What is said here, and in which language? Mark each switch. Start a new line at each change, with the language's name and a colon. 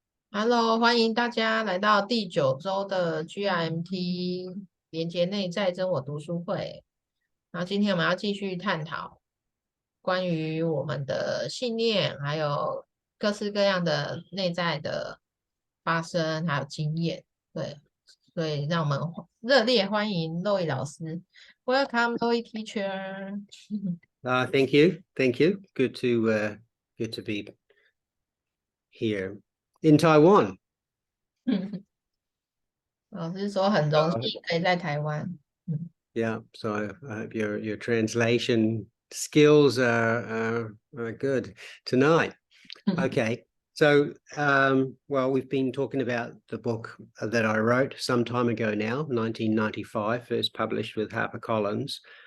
Chinese: Hello，欢迎大家来到第9周的 G.R.M.T 连结内在真我读书会。然后今天我们要继续探讨关于我们的信念，还有各式各样的内在的发生，还有经验。对，所以让我们热烈欢迎LLOYLD老师。
English: Welcome, LLOYLD teacher. Thank you. Good to be here in Taiwan.
Chinese: 老师说很荣幸可以在台湾。
English: Yeah, so I hope your translation skills are good tonight. Okay, so well, we've been talking about the book that I wrote some time ago now, 1995, first published with HarperCollins.